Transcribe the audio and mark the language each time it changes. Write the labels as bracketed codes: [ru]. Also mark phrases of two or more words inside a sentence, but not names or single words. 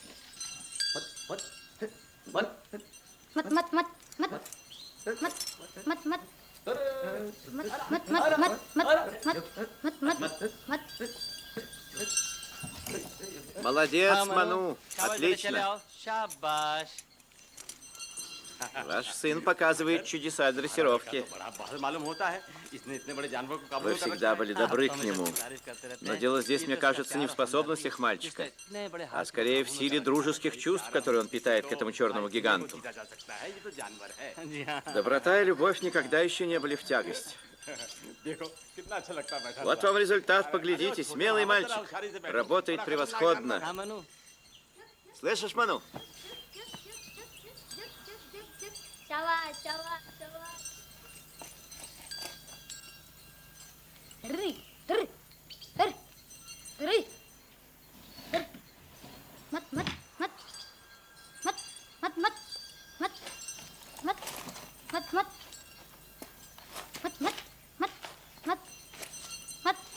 [ru] мат мат мат мат мат мат мат мат мат мат мат мат мат Молодец, Ману. Отлично. [hi] शाबाश [ru] Ваш сын показывает чудеса дрессировки. [hi] बड़ा बहादुर मालूम होता है इसने इतने बड़े जानवर को काबू [ru] Вы [hi] में कर [ru] всегда [hi] रखा [ru] были добры к нему. Но дело здесь, мне кажется, не в способностях мальчика, а скорее в силе дружеских чувств, которые он питает к этому черному гиганту. [hi] जीता जा सकता है ये तो जानवर है [ru] Доброта и любовь никогда еще не были в тягость. [hi] देखो कितना अच्छा लगता है बैठा [ru] Вот вам результат, поглядите. Смелый мальчик. Работает превосходно. मनु Слышишь, Ману? शाबाश शाबाश शाबाश ड्री ड्री ड्री ड्री ड्री मत मत मत मत मत मत मत मत मत मत मत मत मत मत मत